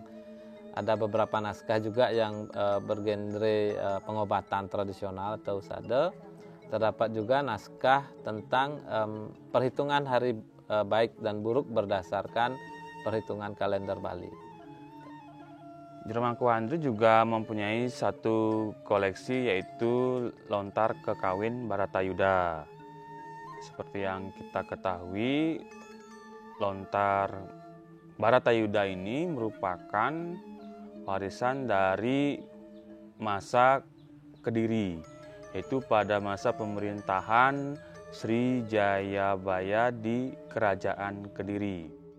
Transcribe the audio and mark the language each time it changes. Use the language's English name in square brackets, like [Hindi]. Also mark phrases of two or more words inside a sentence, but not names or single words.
[Indonesian] Ada beberapa naskah juga yang bergenre pengobatan tradisional atau usada. Terdapat juga naskah tentang perhitungan hari baik dan buruk berdasarkan perhitungan kalender Bali. Jero Mangkuandri juga mempunyai satu koleksi, yaitu lontar kekawin Baratayuda. Seperti yang kita ketahui, lontar Baratayuda ini merupakan warisan dari masa Kediri, yaitu pada masa pemerintahan Sri Jayabaya di Kerajaan Kediri.